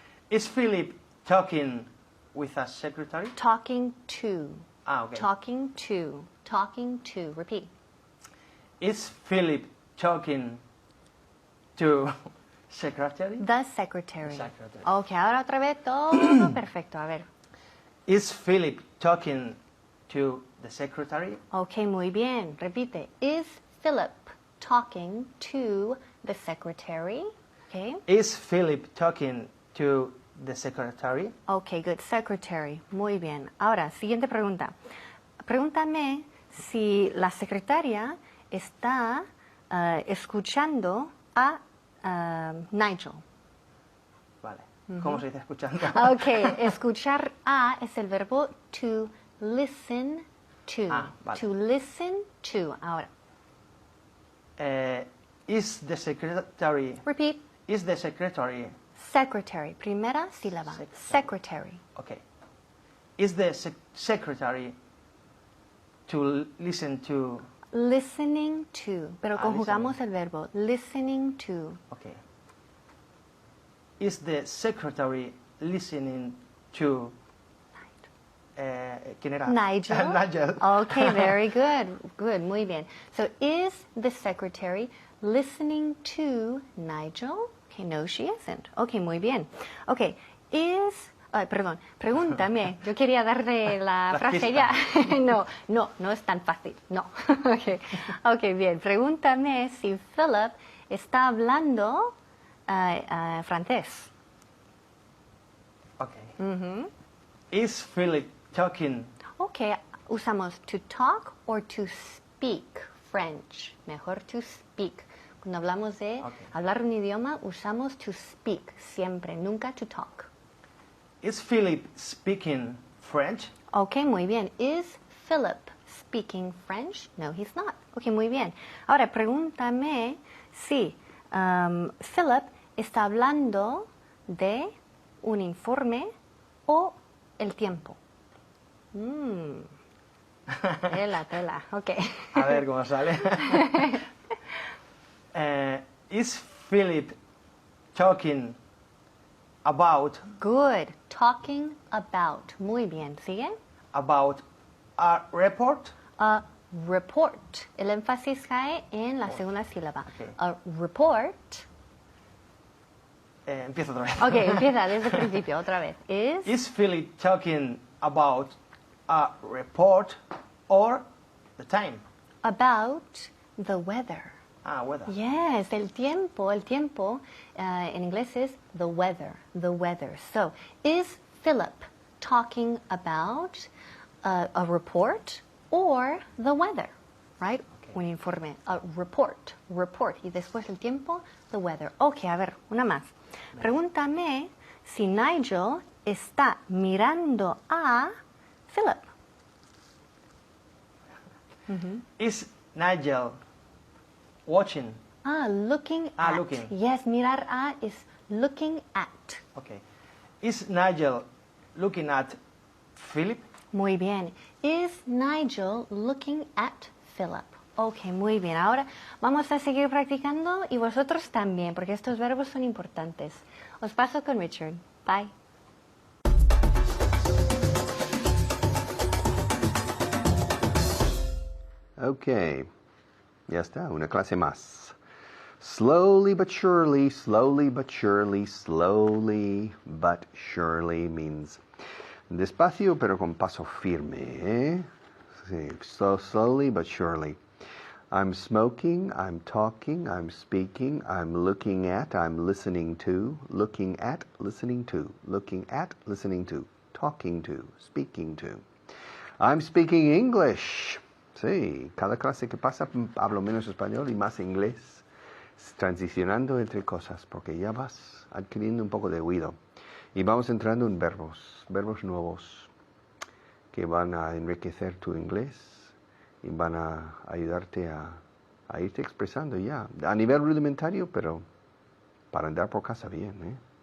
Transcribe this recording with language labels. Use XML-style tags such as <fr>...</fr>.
<en>Is Philip talking with a secretary? Talking to. Ah, okay. Talking to. Talking to. Repeat. Is Philip talking to secretary? The secretary. The secretary.</en> <es>Ok, ahora otra vez todo perfecto. A ver.</es> <en>Is Philip talking to the secretary?</en> <es>Ok, muy bien. Repite.</es> <en>Is Philip talking to the secretary? Ok. Is Philip talking to the secretary? Ok, good. Secretary.</en> <es>Muy bien. Ahora, siguiente pregunta. Pregúntame si la secretaria está escuchando a Nigel. Vale. ¿Cómo se dice escuchando? Ok, escuchar a es el verbo</es> <en>to listen to.</en> <es>Ah, vale.</es> <en>To listen to.</en> <es>Ahora,</es> <en>Is the secretary repeat. is the secretary Secretary.</en> <es>Primera sílaba.</es> <en>Secretary. Okay. Is the secretary to listen to? Listening to.</en> <es>Pero conjugamos el verbo.</es> <en>Listening to. Okay. Is the secretary listening to?</en> <es>¿Quién era?</es> <en>Nigel. Nigel. Okay, very good. Good,</en> <es>muy bien.</es> <en>So, is the secretary listening to Nigel? Okay, no, she isn't. Okay,</en> <es>muy bien. Okay, perdón, pregúntame. Yo quería darle la frase ya. No es tan fácil. No. Okay, bien. Pregúntame si Philip está hablando francés.</es> <en>Okay. Is Philip talking? Okay,</en> <es>usamos</es> <en>to talk or to speak French.</en> <es>Mejor</es> <en>to speak.</en> <es>Cuando hablamos de hablar un idioma, usamos to speak siempre, nunca</es> <en>to talk. Is Philip speaking French?</en> <es>Okay, muy bien.</es> <en>Is Philip speaking French? No, he's not. Okay,</en> <es>muy bien. Ahora, pregúntame si Philip está hablando de un informe o el tiempo. Tela. Okay. A ver cómo sale.</es> <en>Is Philip talking about? Good. Talking about.</en> <es>Muy bien. ¿Sigue?</es> <en>About a report? A report.</en> <es>El énfasis cae en la segunda sílaba.</es> <en>Okay. A report.</en> <es>Empieza otra vez. Ok, empieza desde el principio, otra vez.</es> <en>Is Philip talking about a report or the time? About the weather. Weather.</en> <es>Yes, el tiempo en inglés es</es> <en>the weather. So, is Philip talking about a report or the weather? Right? Okay.</en> <es>Un informe.</es> <en>A report.</en> <es>Y después el tiempo,</es> <en>the weather.</en> <es>Ok, a ver, una más. Pregúntame si Nigel está mirando a Philip.</es> <en>Is Nigel watching? Looking at. Looking. Yes,</en> <es>mirar a</es> <en>is looking at. Okay. Is Nigel looking at Philip?</en> <es>Muy bien.</es> <en>Is Nigel looking at Philip?</en> <es>Ok, muy bien. Ahora vamos a seguir practicando y vosotros también, porque estos verbos son importantes. Os paso con Richard. Bye. Ok, ya está, una clase más.</es> <en>Slowly but surely, slowly but surely,</en> <es>slowly but surely means despacio pero con paso firme, ¿eh? Sí,</es> <en>so slowly but surely. I'm smoking, I'm talking, I'm speaking, I'm looking at, I'm listening to, looking at, listening to, looking at, listening to, talking to, speaking to. I'm speaking English.</en> <es>Sí, cada clase que pasa hablo menos español y más inglés, transicionando entre cosas, porque ya vas adquiriendo un poco de oído. Y vamos entrando en verbos nuevos que van a enriquecer tu inglés y van a ayudarte a irte expresando ya, a nivel rudimentario, pero para andar por casa bien, ¿eh?</es>